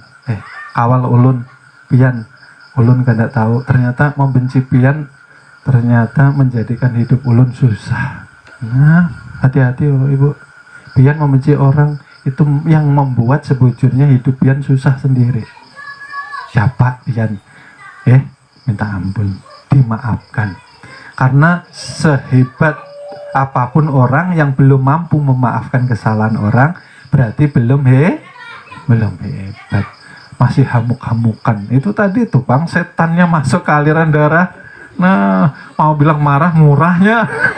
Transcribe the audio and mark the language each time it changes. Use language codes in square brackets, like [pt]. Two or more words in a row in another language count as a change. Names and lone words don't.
[bjn] Kawal ulun pian, ulun kada tahu ternyata membenci pian ternyata menjadikan hidup ulun susah. [id] Nah, hati-hati Ibu. [bjn] Pian membenci orang itu yang membuat sebujurnya hidup pian susah sendiri. Siapa pian? Minta ampun, [id] dimaafkan. Karena sehebat apapun orang yang belum mampu memaafkan kesalahan orang, berarti belum hebat, masih hamuk-hamukan. Itu tadi tuh Bang, setannya masuk ke aliran darah. Nah, mau bilang marah murahnya.